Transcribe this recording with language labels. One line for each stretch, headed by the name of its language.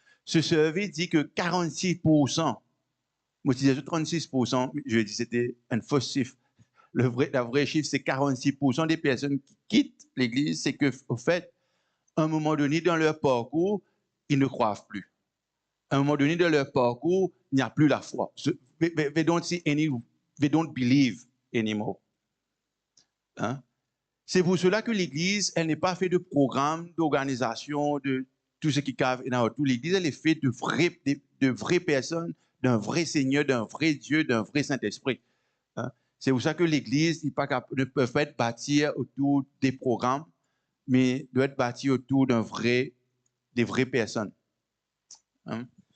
French: Ce survey dit que 46%, moi je disais 36%, je dis c'était un faux chiffre. La vraie chiffre, c'est 46% des personnes qui quittent l'Église, c'est que, au fait, à un moment donné dans leur parcours, ils ne croient plus. À un moment donné dans leur parcours, il n'y a plus la foi.
English: They don't believe anymore.
French: Hein? C'est pour cela que l'Église, elle n'est pas faite de programmes, d'organisation, de tout ce qui cave. L'Église, elle est faite de vraies personnes, d'un vrai Seigneur, d'un vrai Dieu, d'un vrai Saint-Esprit. Hein? C'est pour ça que l'Église ne peut pas être bâtie autour des programmes, mais doit être bâtie autour des vraies personnes. Hein?